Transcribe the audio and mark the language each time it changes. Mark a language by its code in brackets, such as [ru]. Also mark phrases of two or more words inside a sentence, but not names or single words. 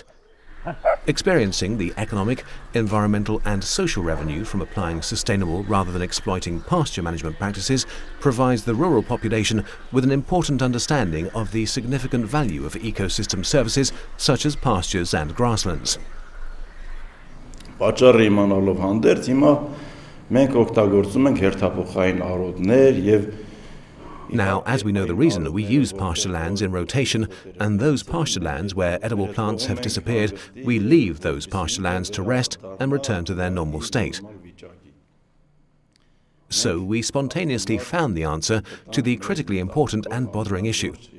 [en] Experiencing the economic, environmental and social revenue from applying sustainable rather than exploiting pasture management practices provides the rural population with an important understanding of the significant value of ecosystem services such as pastures and grasslands. [hy] Պատճառը իմանալով հանդերձ հիմա մենք օգտագործում ենք հերթափոխային արոդներ եւ [en] Now, as we know the reason, we use pasture lands in rotation, and those pasture lands where edible plants have disappeared, we leave those pasture lands to rest and return to their normal state. So we spontaneously found the answer to the critically important and bothering issue.